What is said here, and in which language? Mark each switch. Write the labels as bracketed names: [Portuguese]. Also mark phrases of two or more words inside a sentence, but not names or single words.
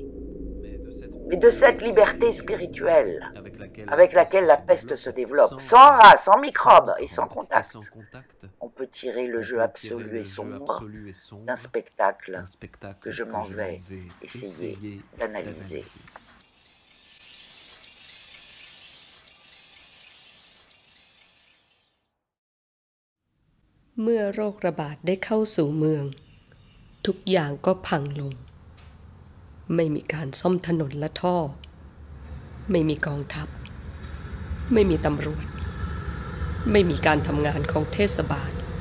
[French] Mais de cette liberté spirituelle avec laquelle la peste se développe, sans race, sans microbes et sans contact, on peut tirer le jeu absolu et sombre d'un spectacle que je m'en vais essayer d'analyser. [Thai] เมื่อโรคระบาดได้เข้าสู่เมืองทุกอย่างก็พังลงไม่มีการซ่อมถนนและท่อไม่มีกองทัพไม่มีตำรวจไม่มีการทำงานของเทศบาล